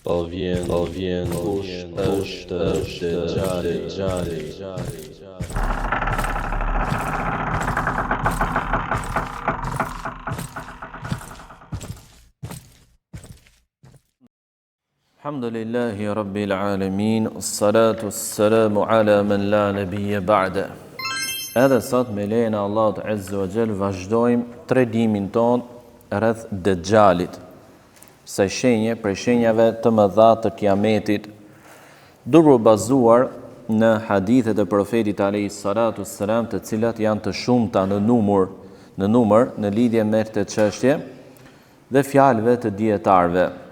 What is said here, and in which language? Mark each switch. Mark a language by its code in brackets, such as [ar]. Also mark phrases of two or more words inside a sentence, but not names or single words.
[sq] vjen kush është Dejjali. [ar] الحمد لله رب العالمين الصلاة والسلام على من لا نبي بعده. [sq] Edhe sot me lejen e Allahut [ar] عز وجل [sq] vazhdojmë tredimin ton rreth Dejjalit, sa shenje prej shenjave të mëdha të Kiametit, duke bazuar në hadithet e profetit [ar] عليه الصلاة والسلام, [sq] të cilat janë të shumta në numër në lidhje me këtë çështje dhe fjalëve të dietarëve.